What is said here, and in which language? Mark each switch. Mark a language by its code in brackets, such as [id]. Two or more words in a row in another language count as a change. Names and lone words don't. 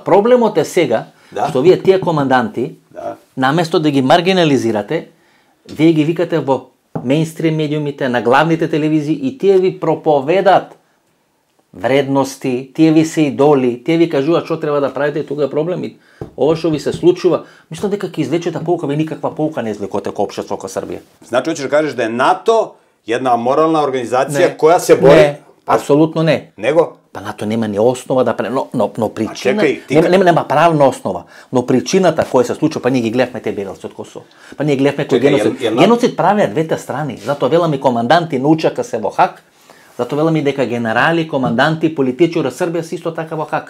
[mk] Проблемот е сега што вие тие команданти, наместо да ги маргинализирате, вие ги викате во мејнстрим медиумите, на главните телевизии и тие ви проповедат вредности, тие ви се идоли, тие ви кажуваат што треба да правите и тука е проблем. Ова што ви се случува, мислам дека ќе извлечете pouка, ви никаква pouка не извлекоте ко општество ко Србија. Значи, [sr] hoćeš da kažeš da je NATO jedna moralna organizacija koja se bori... [mk] Не, апсолутно не. Него? Па НАТО нема ни основа да но причина нема правна основа, но причината која се случува, па ние ги гледавме те бегалци од Косово. Па ние гледавме кој геноцид правеа двете страни. Затоа велам и команданти Нучака се во Хаг. Затоа велам и дека генерали, команданти, политичари Србија се исто така во Хаг.